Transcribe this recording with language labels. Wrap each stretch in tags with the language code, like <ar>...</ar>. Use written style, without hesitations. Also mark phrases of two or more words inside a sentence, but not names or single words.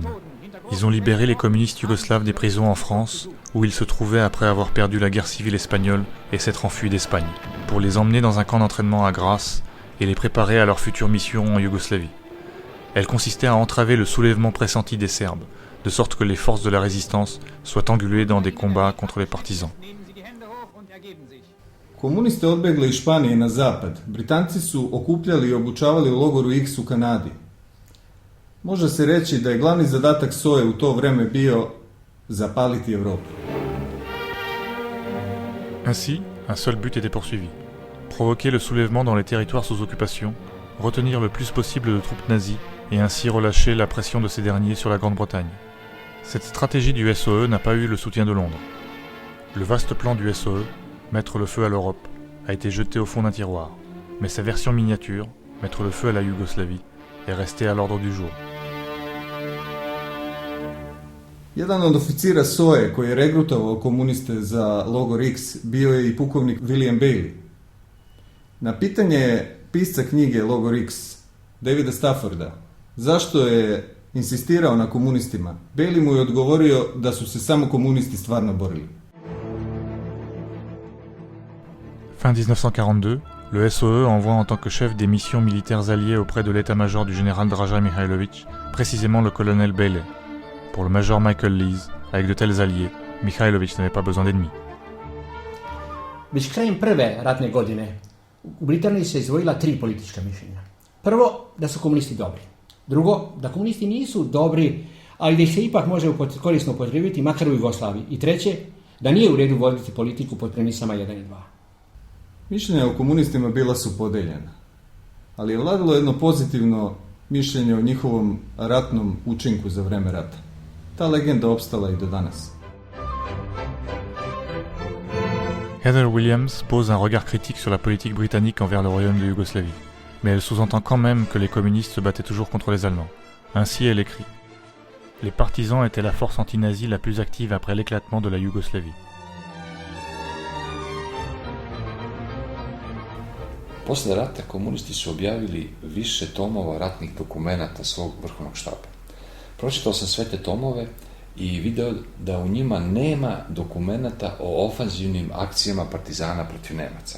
<fr>Ils ont libéré les communistes yougoslaves des prisons en France, où ils se trouvaient après avoir perdu la guerre civile espagnole et s'être enfuis d'Espagne, pour les emmener dans un camp d'entraînement à Grasse et les préparer à leur future mission en Yougoslavie. Elle consistait à entraver le soulèvement pressenti des Serbes, de sorte que les forces de la résistance soient engluées dans des combats contre les partisans.</fr> <sr>Komunisti odbegli iz Španije na zapad. Britanci su okupljali i obučavali u logoru X u Kanadi. Može se reći da je glavni zadatak SOE u to vreme bio zapaliti Evropu.</sr> <fr>Ainsi, un seul but était poursuivi: provoquer le soulèvement dans les territoires sous occupation retenir le plus possible de troupes nazies et ainsi relâcher la pression de ces derniers sur la Grande-Bretagne. Cette stratégie du SOE n'a pas eu le soutien de Londres. Le vaste plan du SOE, mettre le feu à l'Europe, a été jeté au fond d'un tiroir, mais sa version miniature, mettre le feu à la Yougoslavie, est restée à l'ordre du jour.</fr> <sr>Jedan od oficira SOE koji je regrutovao komuniste za logor X bio je i pukovnik William Bailey. Na pitanje pisca knjige Logor X, Davida Stafforda, zašto je insistirao na komunistima, Bailey mu je odgovorio da su se samo komunisti stvarno borili.</sr> <fr>Fin 1942, le SOE envoie en tant que chef des missions militaires alliées auprès de l'état-major du général Draža Mihailović, précisément le colonel Bailey. Pour le major Michael Lees, avec de tels alliés, Mihailović n'avait pas besoin d'ennemis.</fr> <sr>Već krajem prve ratne godine u Britaniji se izdvojila 3 politička mišljenja. Prvo, da su komunisti dobri. Drugo, da komunisti nisu dobri, ali da ih se ipak može korisno upotrijebiti makar u Jugoslaviji. I treće, da nije u redu voditi politiku pod premisama 1 i 2. Mišljenja o komunistima bila su podeljena, ali je vladalo jedno pozitivno mišljenje o njihovom ratnom učinku za vreme rata. Ta legenda opstala i do danas.</sr> <fr>Heather Williams pose un regard critique sur la politique britannique envers le royaume de Yougoslavie, mais elle sous-entend quand même que les communistes se battaient toujours contre les Allemands. Ainsi, elle écrit « Les partisans étaient la force anti-nazie la plus active après l'éclatement de la Yougoslavie. »</fr> <sr>Posle rata komunisti su objavili više tomova ratnih dokumenata svog vrhovnog štaba. Pročitao sam sve te tomove i video da u njima nema dokumenata o ofanzivnim akcijama partizana protiv Nemaca.</sr>